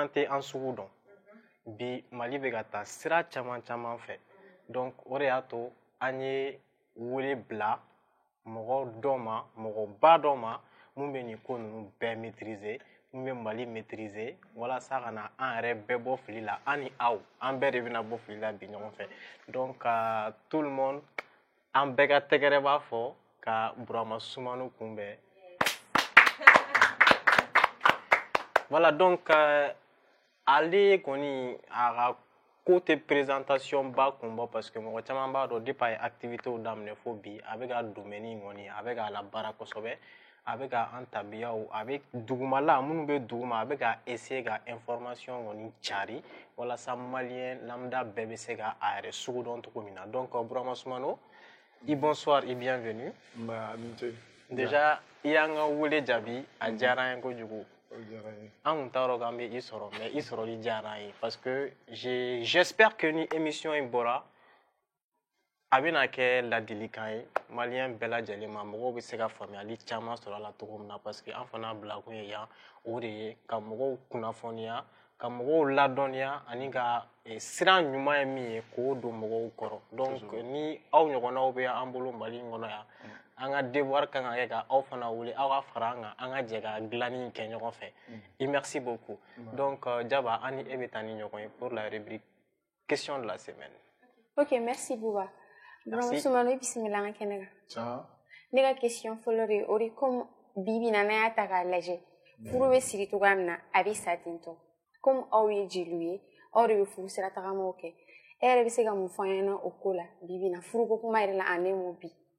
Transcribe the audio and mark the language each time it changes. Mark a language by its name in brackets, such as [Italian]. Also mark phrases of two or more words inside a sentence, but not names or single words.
[Bambara] tɛ an sugu dɔn bi Mali bɛ ka taa sira caman caman fɛ donc o de y'a to an ye wele bila mɔgɔ dɔ ma mɔgɔba dɔ ma mun bɛ nin ko ninnu bɛɛ maîtriser mun bɛ Mali maîtriser walasa ka na an yɛrɛ bɛɛ bɔ fili la an ni aw an bɛɛ de bɛna bɔ fili la bi ɲɔgɔn fɛ [French] donc tout le monde [Bambara] an bɛɛ ka tɛgɛrɛ b'a fɔ ka Burama Sumano kunbɛn [French] voilà donc [Bambara] ale kɔni a ka ko tɛ présentation ba kun bɔ [French] parce que [Bambara] mɔgɔ caman b'a dɔn depuis a ye activités daminɛ fo bi a bɛ ka domaine in kɔni a bɛ k'a labaara kosɛbɛ a bɛ ka an tabiyaw a bɛ dugumala minnu bɛ duguma a bɛ ka essayer ka information kɔni cari walasa maliyɛn lambda bɛɛ bɛ se ka a yɛrɛ sugu dɔn cogo min na donc Burama Sumano i [French] bonsoir et bienvenue déjà [Bambara] i y'an ka wele jaabi a diyara an ye kojugu an kun t'a dɔn k'an bɛ i sɔrɔ mais i sɔrɔli diyara an ye [French] parce que j'espère que [Bambara] ni émission in bɔra a bɛna kɛ ladilikan ye maliyɛn bɛɛ lajɛlen ma mɔgɔw bɛ se ka faamuyali caman sɔrɔ a la cogo min na [French] parce que [Bambara] an fana bilakun ye yan o de ye ka mɔgɔw kunnafoniya ka mɔgɔw ladɔnniya ani ka sira ɲuman ye min ye k'o don mɔgɔw kɔrɔ donc ni aw ɲɔgɔnnaw bɛ an bolo Mali in kɔnɔ yan an ka devoir kan ka kɛ ka aw fana wele aw ka fara an kan an ka jɛ ka dilanni kɛ ɲɔgɔn fɛ [French] et merci beaucoup donc [Bambara] Jaba an ni e bɛ taa ni ɲɔgɔn ye [French] pour la rubrique question de la semaine. Ok, merci Bouba. [Bambara] Burama Sumano bisimila an kɛnɛ kan. Ciao. Ne ka question fɔlɔ de o de comme bibi na n'an y'a ta k'a lajɛ furu bɛ siri cogoya min na a bɛ sa ten tɔ comme aw ye jeliw ye aw de bɛ furu sira tagamaw kɛ e yɛrɛ bɛ se ka mun fɔ an ɲɛna o ko la bibi na furu ko kuma yɛrɛ la an ne m'o bi.